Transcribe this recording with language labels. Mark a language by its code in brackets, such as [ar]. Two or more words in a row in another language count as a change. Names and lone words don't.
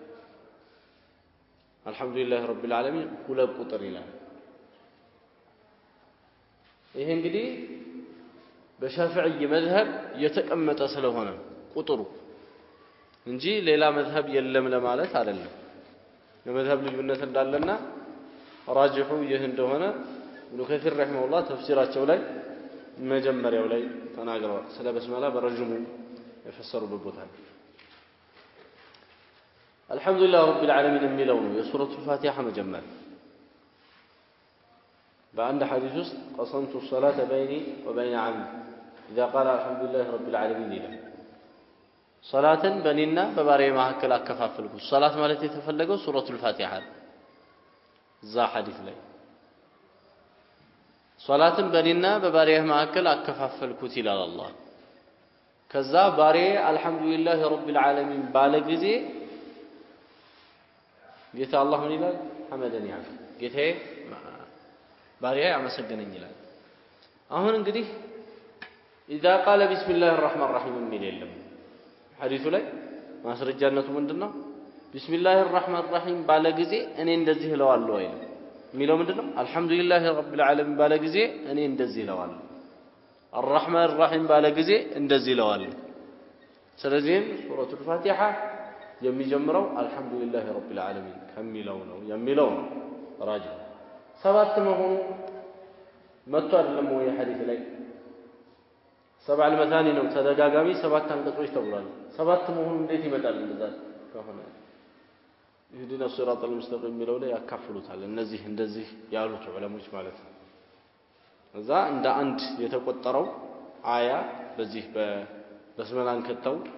[ar] الحمد لله رب العالمين [am] ሁለት ቁጥር ይላል ይሄ እንግዲህ በሻፊዒ መዝሀብ የተቀመጠ ስለሆነ ቁጥሩ እንጂ ሌላ መዝሀብ የለም ለማለት አይደለም የመዝሀብ ልዩነት እንዳለና ራጅሑ ይህ እንደሆነ ኢብኑ ከሲር ረሂመሁላህ ተፍሲራቸው ላይ መጀመሪያው ላይ ተናግረዋል ስለ በስመላ በረጅሙ የፈሰሩበት ቦታ [ar] الحمد لله رب العالمين [am] የሚለው ነው የሱረቱል ፋቲሃ መጀመሪያ በአንድ ሐዲስ ውስጥ [ar] قسمت الصلاة بيني وبين عبدي إذا قال الحمد لله رب العالمين [am] ይላል ሶላትን በእኔና በባሪያዬ መካከል አከፋፈልኩ ሶላት ማለት የተፈለገው ሱረቱል ፋቲሃ እዛ ሐዲስ ላይ ሶላትን በእኔና በባሪያዬ መካከል አከፋፈልኩት ይላል አላህ ከዛ ባሪያዬ [ar] الحمد لله رب العالمين [am] ባለ ጊዜ ጌታ አላህ ምን ይላል ሐመደኒ አለ ጌታዬ ባሪያዬ አመሰገነኝ ይላል አሁን እንግዲህ [ar] اذا قال بسم الله الرحمن الرحيم [am] የሚል የለም ሐዲሱ ላይ ማስረጃነቱ ምንድነው بسم [ar] الله الرحمن الرحيم [am] ባለ ጊዜ እኔ እንደዚህ እለዋለሁ አይደል የሚለው ምንድነው [ar] الحمد لله رب العالمين [am] ባለ ጊዜ እኔ እንደዚህ እለዋለሁ [ar] الرحمن الرحيم [am] ባለ ጊዜ እንደዚህ እለዋለሁ ስለዚህ ሱረቱል ፋቲሃ የሚጀምረው [ar] الحمد لله رب العالمين [am] ከሚለው ነው የሚለው ራጅ ሰባት መሆኑ መጥቶ አይደለም ወይ ሐዲስ ላይ [ar] سبع المثاني [am] ነው ተደጋጋሚ ሰባት አንቀጾች ተብሏል ሰባት መሆኑ እንዴት ይመጣል እንደዛ ከሆነ [ar] اهدنا الصراط المستقيم [am] የሚለው ላይ ያካፍሉታል እነዚህ እንደዚህ ያሉት ዑለሞች ማለት ነው እዛ እንደ አንድ የተቆጠረው አያ በዚህ በስመላን ከተው